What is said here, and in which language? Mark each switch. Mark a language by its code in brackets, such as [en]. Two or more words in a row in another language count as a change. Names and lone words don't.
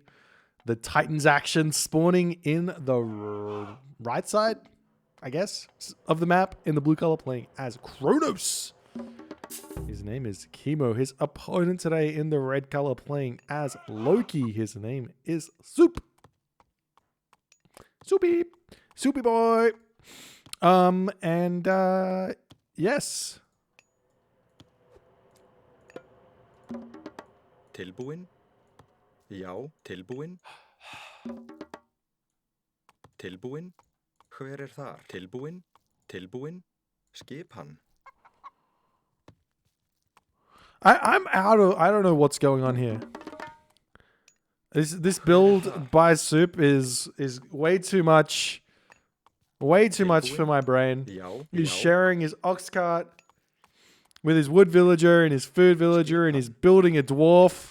[en] The Titans action spawning in the right side, I guess, of the map in the blue color, playing as Kronos. His name is Kimo. His opponent today in the red color, playing as Loki. His name is Suppe. Soupy boy. Yes. [is] Tilbúin? Já, tilbúin. Tilbúin? Hver þar? Tilbúin? Tilbúin? Skip hann. [en] I don't know what's going on here. This build by Suppe is way too much for my brain. He's sharing his ox cart with his wood villager and his food villager, and he's building a dwarf.